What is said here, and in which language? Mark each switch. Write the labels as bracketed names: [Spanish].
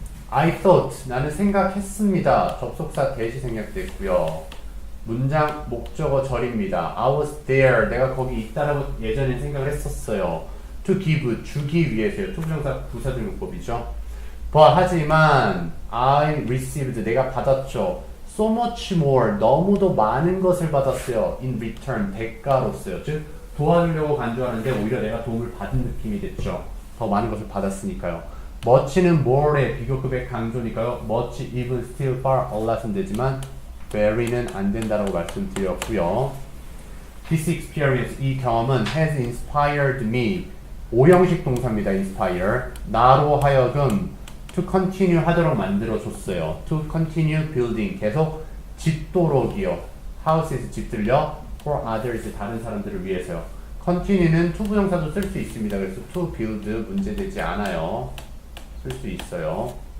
[English] I thought, [Korean] 나는 생각했습니다. 접속사 대시 생략됐고요. 문장 목적어 절입니다. [English] I was there. [Korean] 내가 거기 있다라고 예전에 생각을 했었어요. To give. 주기 위해서요. 투부정사 부사등용법이죠. [English] But [Korean] 하지만 [English] I received. [Korean] 내가 받았죠. [English] So much more. [Korean] 너무도 많은 것을 받았어요. [English] In return. 대가로서요. [Korean] 즉 도와주려고 간주하는데 오히려 내가 도움을 받은 느낌이 됐죠. 더 많은 것을 받았으니까요. much는 more의 비교급의 강조니까요. much, even, still, far, a lot은 되지만 very는 안 된다라고 말씀드렸고요. [English] This experience, [Korean] 이 경험은 [English] has inspired me. [Korean] 5형식 동사입니다. inspire. 나로 하여금 to continue 하도록 만들어줬어요. [English] to continue building. [Korean] 계속 짓도록이요. houses 집들요. [English] for others, [Korean] 다른 사람들을 위해서요. continue는 to 부정사도 쓸 수 있습니다. 그래서 to build 문제되지 않아요. 쓸 수 있어요.